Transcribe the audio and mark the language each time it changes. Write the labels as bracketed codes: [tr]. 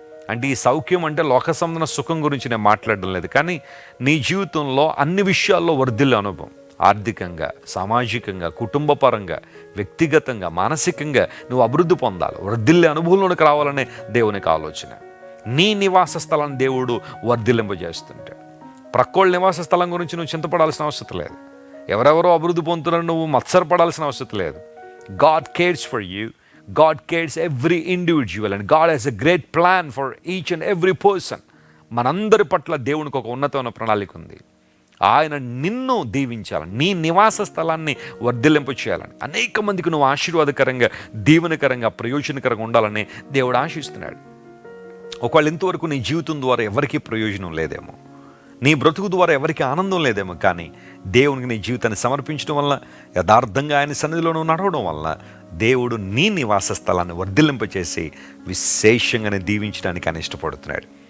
[te] అంటే ఈ సౌఖ్యం అంటే లోక సంబంధ సుఖం గురించి నేను మాట్లాడడం లేదు, కానీ నీ జీవితంలో అన్ని విషయాల్లో వర్ధిల్లే అనుభవం, ఆర్థికంగా, సామాజికంగా, కుటుంబపరంగా, వ్యక్తిగతంగా, మానసికంగా నువ్వు అభివృద్ధి పొందాలి, వర్ధిల్లే అనుభవంలోనికి రావాలనే దేవునికి ఆలోచన. నీ నివాస స్థలాన్ని దేవుడు వర్ధిల్లింపజేస్తుంటాడు. ప్రక్కోళ్ళ నివాస స్థలం గురించి నువ్వు చింతపడాల్సిన అవసరం లేదు. ఎవరెవరో అభివృద్ధి పొందుతున్నారో నువ్వు మత్సరపడాల్సిన అవసరం లేదు. [en] God cares for you. God cares every individual and God has a great plan for each and every person. [te] మనందరి పట్ల దేవునికి ఒక ఉన్నతమైన ప్రణాళిక ఉంది. ఆయన నిన్ను దీవించాలని, నీ నివాస స్థలాన్ని వర్ధిల్లింపు చేయాలని, అనేక మందికి నువ్వు ఆశీర్వాదకరంగా, దీవెనకరంగా, ప్రయోజనకరంగా ఉండాలని దేవుడు ఆశిస్తున్నాడు. ఒకవేళ ఇంతవరకు నీ జీవితం ద్వారా ఎవరికీ ప్రయోజనం లేదేమో, నీ బ్రతుకు ద్వారా ఎవరికి ఆనందం లేదేమో, కానీ దేవునికి నీ జీవితాన్ని సమర్పించడం వల్ల, యథార్థంగా ఆయన సన్నిధిలో నువ్వు నడవడం వల్ల దేవుడు నీ నివాస స్థలాన్ని వర్ధిల్లింపచేసి విశేషంగానే దీవించడానికి ఆయన ఇష్టపడుతున్నాడు.